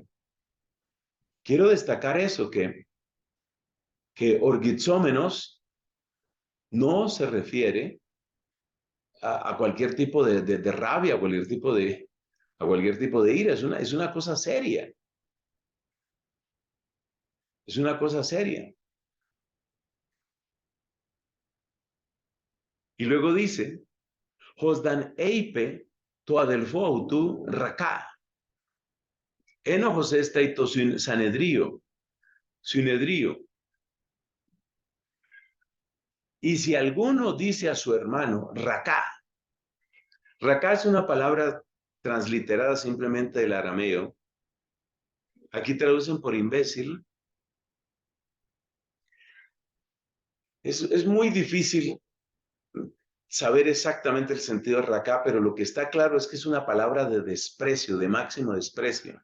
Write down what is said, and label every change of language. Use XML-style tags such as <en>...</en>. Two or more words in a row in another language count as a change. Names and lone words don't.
<es>Quiero destacar eso, que orgizómenos no se refiere a cualquier tipo de rabia, a cualquier tipo de ira, es una cosa seria, es una cosa seria. Y luego dice,</es> <el>Ὃς δ' ἂν εἴπῃ τῷ ἀδελφῷ αὐτοῦ ῥακά. ἔνοχος ἔσται τῷ συνεδρίῳ, συνεδρίῳ.</el> <es>Y si alguno dice a su hermano, raka, raka es una palabra transliterada simplemente del arameo. Aquí traducen por imbécil. Es muy difícil saber exactamente el sentido de raka, pero lo que está claro es que es una palabra de desprecio, de máximo desprecio.</es>